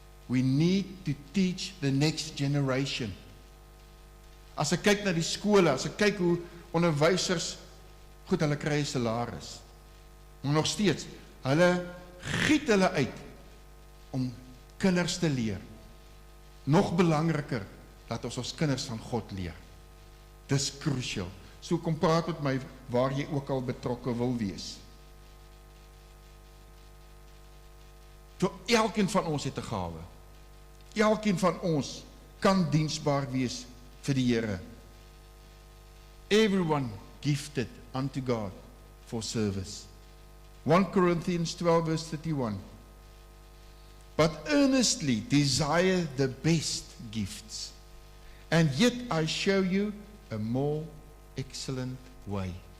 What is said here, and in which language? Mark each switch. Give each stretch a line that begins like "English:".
English: We need to teach the next generation.
Afrikaans: As ek kyk na die skole, as ek kyk hoe onderwysers, goed, hulle kry 'n salaris. Maar nog steeds, hulle giet hulle uit om kinders te leer. Nog belangriker, dat ons kinders van God leer. Dis crucial. So kom praat met my waar jy ook al betrokke wil wees. So elkeen van ons het 'n gawe. Elkeen van ons kan diensbaar wees vir die Here.
English: Everyone gifted unto God for service. 1 Corinthians 12 verse 31. But earnestly desire the best gifts, and yet I show you a more excellent way.